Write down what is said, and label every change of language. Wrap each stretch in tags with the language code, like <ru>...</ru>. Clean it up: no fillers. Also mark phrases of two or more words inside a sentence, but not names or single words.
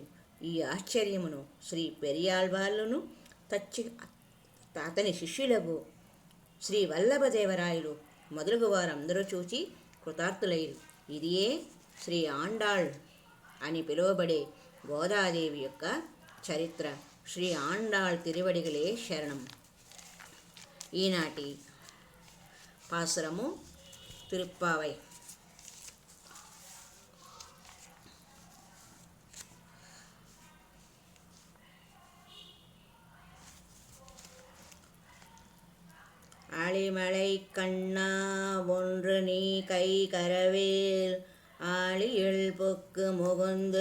<te>ఈ ఆశ్చర్యమును శ్రీ పెరియాళ్వార్లను అతని శిష్యులకు శ్రీ వల్లభదేవరాయలు మొదలగు వారందరూ చూచి కృతార్థులైరు. ఇదియే శ్రీ ఆండాళ్ అని పిలువబడే గోదాదేవి యొక్క చరిత్ర. శ్రీ ఆండాళ్</te> <ta>திருவடிகளே சரணம்.</ta> <te>ఈనాటి పాసురము తిరుప్పావై.</te> <ta>ஆழிமலை கண்ணா ஒன்று நீ கை கரவேல் ஆழியுள் பொக்கு முகுந்து</ta>